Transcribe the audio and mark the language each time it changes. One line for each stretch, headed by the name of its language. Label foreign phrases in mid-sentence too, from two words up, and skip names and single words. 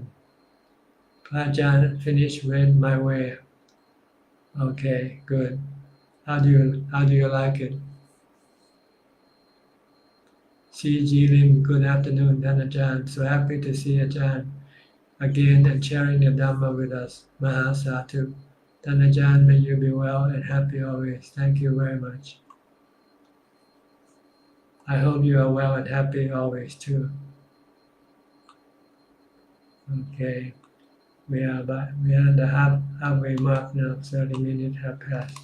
English: Ajahn finished with my way. Okay, good. How do you like it? Chi Ji Lim, good afternoon, Tan Ajahn. So happy to see Ajahn again and sharing the Dhamma with us.
Pali: Maha Sadhu.
English: Tan Ajahn, may you be well and happy always. Thank you very much. I hope you are well and happy always too. Okay, we are at the halfway mark now. 30 minutes have passed.